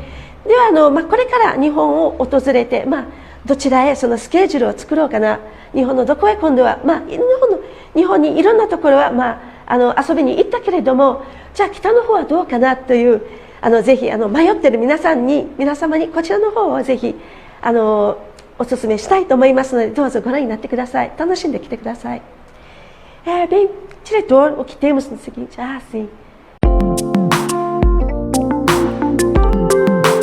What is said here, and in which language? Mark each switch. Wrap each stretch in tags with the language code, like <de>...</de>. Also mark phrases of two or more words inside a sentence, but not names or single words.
<ja>ではこれから日本を訪れて、どちらへそのスケジュールを作ろうかな、日本のどこへ今度は、日本にいろんなところは、遊びに行ったけれども、じゃあ北の方はどうかなというぜひ迷っている皆様にこちらの方をぜひお勧めしたいと思いますので、どうぞご覧になってください。楽しんできてください。</ja> <pt>Bem, diretor, o que temos no seguinte? Sim.</pt>